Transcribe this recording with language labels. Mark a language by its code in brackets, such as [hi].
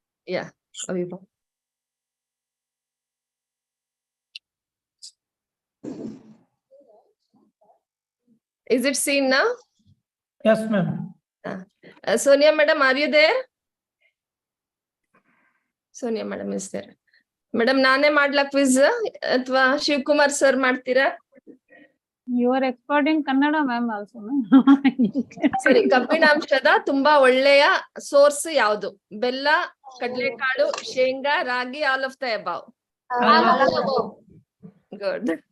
[en] Yeah. Aviva. Is it seen now? Yes, ma'am. Sonia madam, are you there? Sonia madam is there. [kn] Madam, ನಾನೇ ಮಾಡ್ಲಾ quiz ಅಥವಾ Shivakumar sir ಮಾಡ್ತೀರಾ? [en] You are expert in Kannada, ma'am, also. [kn] ಸರಿ, ಕಬ್ಬಿಣಾಂಶದ ತುಂಬಾ ಒಳ್ಳೆಯ source ಯಾವುದು? ಬೆಲ್ಲ, ಕಡಲೆಕಾಳು, ಶೇಂಗಾ, ರಾಗಿ, [en] all of the above. Good.